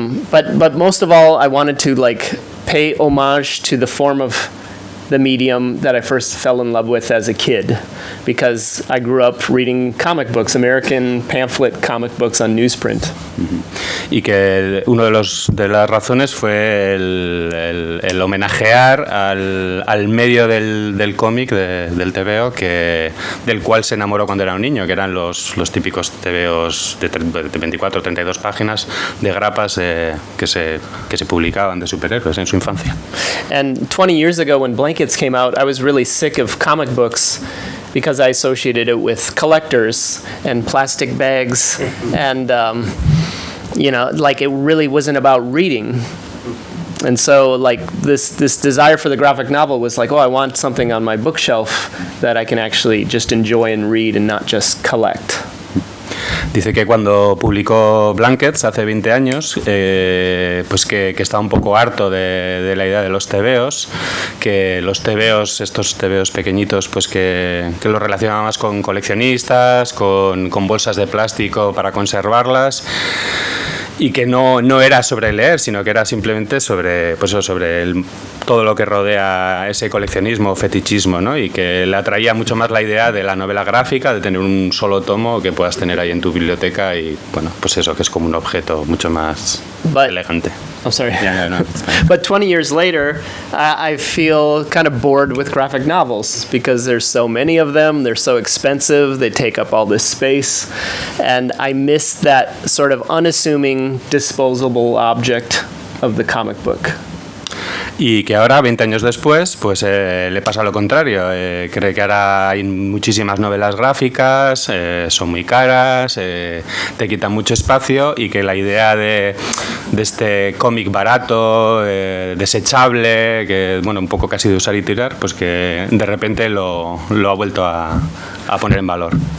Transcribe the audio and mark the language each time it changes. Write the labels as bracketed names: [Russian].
[English] But most of all, I wanted to pay homage to the form of the medium that I first fell in love with as a kid, because I grew up reading comic books, American pamphlet comic books on newsprint. [Spanish] Y que uno de las razones fue el homenajear al medio del cómic, del TVO, del cual se enamoró cuando era un niño, que eran los típicos TVOs de 24 o 32 páginas de grapas que se publicaban de superhéroes en su infancia. [English] And 20 years ago when Blankets came out, I was really sick of comic books because I associated it with collectors and plastic bags and like it really wasn't about reading. And so like this desire for the graphic novel was like, oh, I want something on my bookshelf that I can actually just enjoy and read and not just collect. [Spanish] Dice que cuando publicó Blankets hace 20 años, pues que estaba un poco harto de la idea de los tebeos, que los tebeos, estos tebeos pequeñitos, pues que los relacionaba más con coleccionistas, con bolsas de plástico para conservarlas, y que no era sobre leer, sino que era simplemente sobre todo lo que rodea ese coleccionismo o fetichismo, ¿no? Y que le atraía mucho más la idea de la novela gráfica, de tener un solo tomo que puedas tener ahí en tu biblioteca y, bueno, pues eso, que es como un objeto mucho más elegante. [English] I'm sorry. Yeah, no, it's fine. But 20 years later, I feel kind of bored with graphic novels because there's so many of them, they're so expensive, they take up all this space, and I miss that sort of unassuming, disposable object of the comic book. [Spanish] Y que ahora, 20 años después, pues le pasa lo contrario. Cree que ahora hay muchísimas novelas gráficas, son muy caras, te quitan mucho espacio, y que la idea de este cómic barato, desechable, que bueno, un poco casi de usar y tirar, pues que de repente lo ha vuelto a poner en valor.